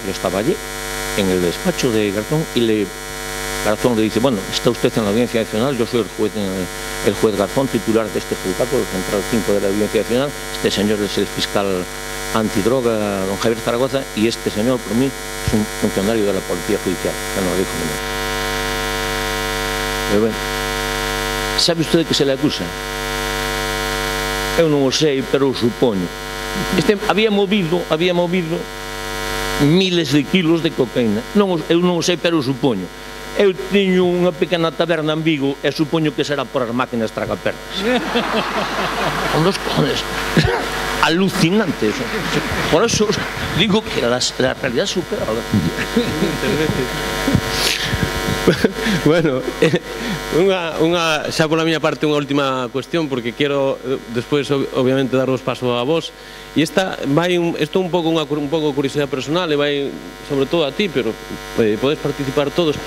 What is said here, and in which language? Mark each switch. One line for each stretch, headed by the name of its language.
Spanish: Yo estaba allí, en el despacho de Garzón, y Garzón le dice, bueno, está usted en la Audiencia Nacional, yo soy el juez Garzón, titular de este juzgado, el Central 5 de la Audiencia Nacional, este señor es el fiscal antidroga, don Javier Zaragoza, y este señor, por mí, es un funcionario de la Policía Judicial, que no lo dijo ninguno. Pero bueno, ¿sabe usted de qué se le acusa?
Galician: Eu non o sei, pero o supoño.
Spanish: Había movido miles de kilos de cocaína.
Galician: Eu non o sei, pero o supoño. Eu teño unha pequena taberna en Vigo e supoño que será por as máquinas tragapernas.
Spanish: Con dos cojones. Alucinante eso. Por eso digo que la realidad supera la... Bueno,
Galician: Xa pola miña parte unha última cuestión, porque quero despois obviamente daros paso a vos, e isto un pouco curiosidade personal, e vai sobre todo a ti, pero podes participar todos.